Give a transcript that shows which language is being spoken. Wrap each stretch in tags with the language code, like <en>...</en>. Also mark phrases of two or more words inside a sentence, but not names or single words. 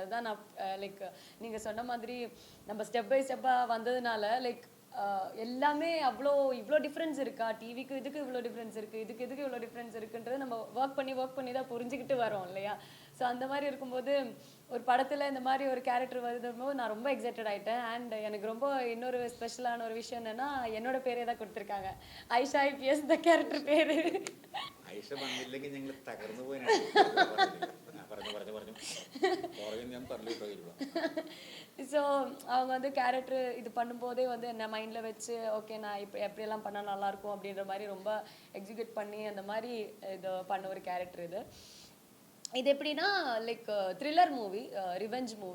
<ta>அதுதான் நான் லைக் நீங்கள் சொன்ன மாதிரி நம்ம</ta> <en>step by stepஆக</en> <ta>வந்ததுனால லைக் எல்லாமே இவ்வளோ டிஃப்ரென்ஸ் இருக்கா, டிவிக்கு இதுக்கு இவ்வளோ டிஃப்ரென்ஸ் இருக்குது, இதுக்கு இவ்வளோ டிஃப்ரென்ஸ் இருக்குன்றது நம்ம ஒர்க் பண்ணி தான் புரிஞ்சுக்கிட்டு வரோம் இல்லையா. ஸோ அந்த மாதிரி இருக்கும்போது ஒரு படத்தில் இந்த மாதிரி ஒரு கேரக்டர் வரும்போது நான் ரொம்ப எக்ஸைட்டட் ஆகிட்டேன். அண்ட் எனக்கு ரொம்ப இன்னொரு ஸ்பெஷலான ஒரு விஷயம் என்னென்னா என்னோட பேரே தான் கொடுத்துருக்காங்க, ஐஷா IPS இந்த கேரக்டர் பேர்.</ta> <ml>ഐഷ വന്നില്ലെങ്കിൽ ഞങ്ങൾ തകർന്നു പോയി. ഞാൻ പറഞ്ഞു.</ml> <ta>ஸோ அவங்க வந்து கேரக்டர் இது பண்ணும்போதே வந்து என்ன மைண்டில் வச்சு ஓகே நான் இப்போ எப்படியெல்லாம் பண்ணால் நல்லாயிருக்கும் அப்படின்ற மாதிரி ரொம்ப எக்ஸிக்யூட் பண்ணி அந்த மாதிரி இது பண்ண ஒரு கேரக்டர் இது. இது எப்படின்னா லைக்</ta> <en>thriller movie, revenge movie.</en>